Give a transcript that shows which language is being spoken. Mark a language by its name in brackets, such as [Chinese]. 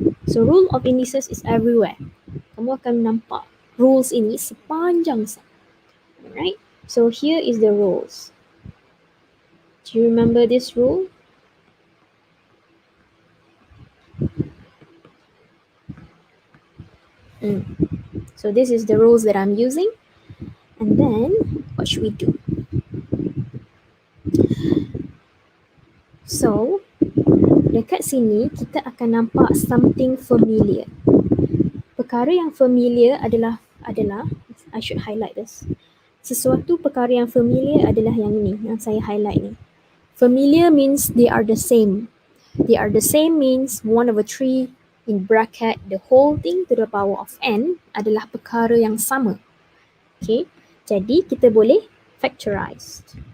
[English] So rule of indices is everywhere. [Malay] Kamu akan nampak rules ini sepanjang sana. [English] Alright. So here is the rules. Do you remember this rule? So this is the rules that I'm using. And then what should we do? [Malay] So dekat sini kita akan nampak [English] something familiar. [Malay] Perkara yang familiar adalah [English] I should highlight this. [Malay] Sesuatu perkara yang familiar adalah yang ini, yang saya highlight ni. [English] Familiar means they are the same. They are the same means 1 over 3 in bracket the whole thing to the power of n [Malay] adalah perkara yang sama. Okay, jadi kita boleh factorize.